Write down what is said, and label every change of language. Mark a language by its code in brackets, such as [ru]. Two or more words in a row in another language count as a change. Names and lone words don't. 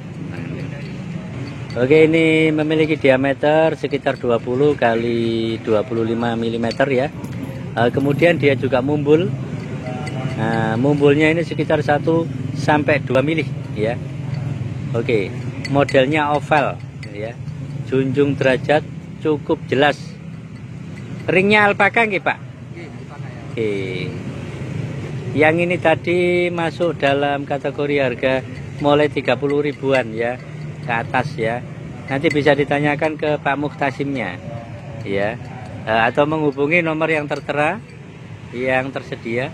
[id] Oke, ini memiliki diameter sekitar 20 kali 25 mm ya. Kemudian dia juga mumbul. Nah, mumbulnya ini sekitar 1 sampai 2 mm ya. Oke, modelnya oval ya. Junjung derajat cukup jelas. Ringnya alpaka nggih, Pak? Oke. Yang ini tadi masuk dalam kategori harga mulai 30 ribuan ya ke atas ya. Nanti bisa ditanyakan ke Pak Muhtasimnya ya. Atau menghubungi nomor yang tertera yang tersedia.